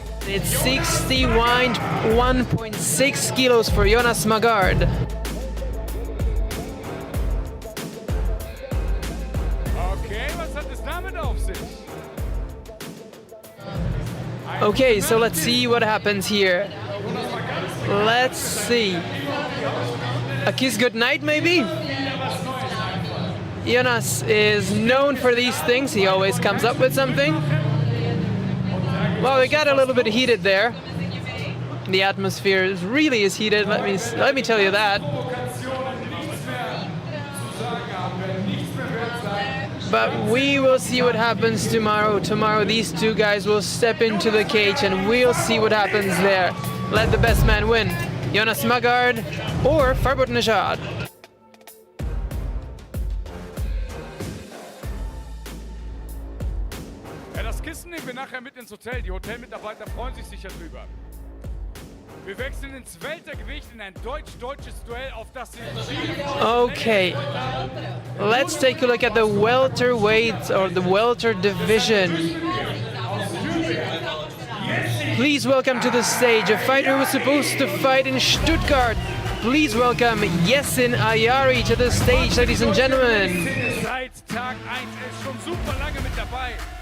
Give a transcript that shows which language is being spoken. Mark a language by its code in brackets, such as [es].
[en] It's 61.6 kilos for Jonas Magard. [de] Okay, was hat es damit auf sich? [en] Okay, so let's see what happens here. Let's see. A kiss goodnight, maybe? Jonas is known for these things. He always comes up with something. Well, we got a little bit heated there. The atmosphere really is heated. Let me tell you that. But we will see what happens tomorrow. Tomorrow, these two guys will step into the cage, and we'll see what happens there. Let the best man win. Jonas Magard or Farbod NAZHAND. [de] Ja, das Kissen nehmen wir nachher mit ins Hotel. Die Hotelmitarbeiter freuen sich sicher drüber. Wir wechseln ins Weltergewicht in ein deutsch-deutsches Duell, auf das sie [en] Okay, let's take a look at the welterweight or the welter division. Please welcome to the stage a fighter who was supposed to fight in Stuttgart. Please welcome Yesin Ayari to the stage, ladies and gentlemen. [de] Seit Tag 1 ist schon super lange mit dabei.